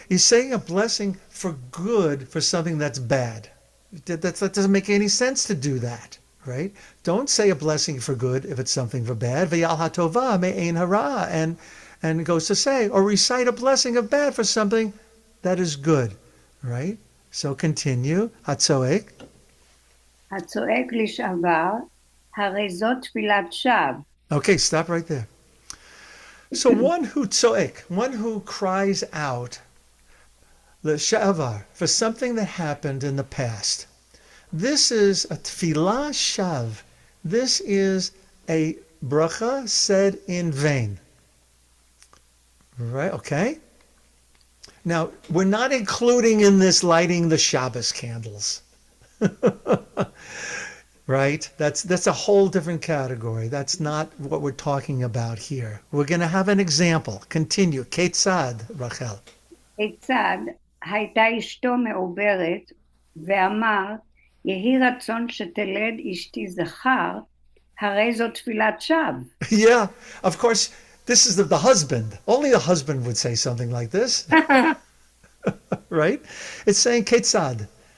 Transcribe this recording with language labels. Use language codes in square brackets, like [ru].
[en] He's saying a blessing for good for something that's bad. That doesn't make any sense to do that, right? Don't say a blessing for good if it's something for bad. [he] Ve'al ha'tova me'en hara, [en] and it goes to say, or recite a blessing of bad for something that is good, right? So continue. Hatzoek. [he] הצועק לשעבר, הרי זאת תפילת שווא. [en] Okay, stop right there. So one who tzoek, one who cries out, l'sha'avar, for something that happened in the past. This is a tfilah shav. This is a bracha said in vain. Right, okay? Now, we're not including in this lighting the Shabbos candles. Right? That's a whole different category. That's not what we're talking about here. We're going to have an example. Continue. Ketzad, Rachel. [he] כיצד הייתה אשתו מעוברת, ואמר, יהי רצון שתלד אשתי זכר, הרי זאת תפילת שווא. [en] Yeah, of course, this is the husband. Only the husband would say something like this. Right? It's saying Ketzad.